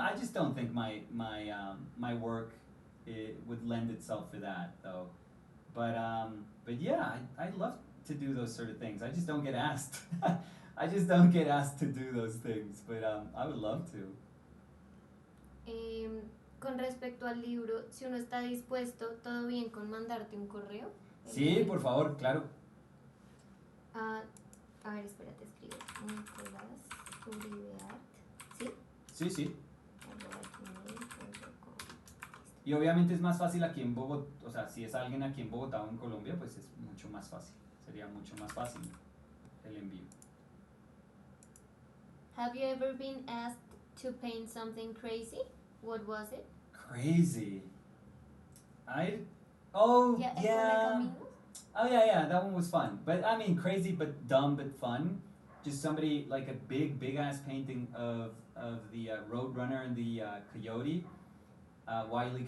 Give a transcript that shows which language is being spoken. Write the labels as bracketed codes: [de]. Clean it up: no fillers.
[en] I just don't think my work would lend itself for that, though. But yeah, I love to do those sort of things. I just don't get asked. I just don't get asked to do those things, but I would love to. [es] Con respecto al libro, si uno está dispuesto, ¿todo bien con mandarte un correo? Sí, por favor, claro. A ver, espérate, escribo. Nicolás Uribe Art. ¿Sí? Sí, sí. @gmail.com. Y obviamente es más fácil aquí en Bogotá, o sea, si es alguien aquí en Bogotá o en Colombia, pues es mucho más fácil. Sería mucho más fácil el envío. [en] Have you ever been asked to paint something crazy? What was it? Crazy. Yeah. Oh, yeah, that one was fun. But I mean, crazy but dumb but fun. Just somebody, like a big ass painting of the Roadrunner and the Coyote, Wile E.